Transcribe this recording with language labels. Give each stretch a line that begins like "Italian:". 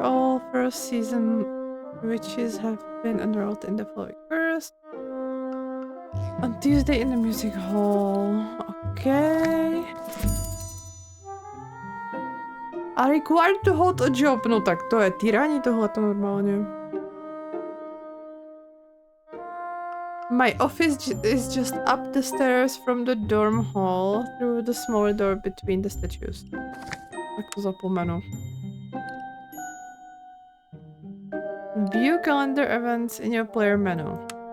English: All first season witches have been enrolled in the following first. On Tuesday in the music hall. Okay. Are required to hold a job.
Czech: No tak to je týrání tohleto normálně.
English: My office is just up the stairs from the dorm hall through the small door between the statues.
Czech: Tak to zapomenu.
English: View calendar events in your player menu.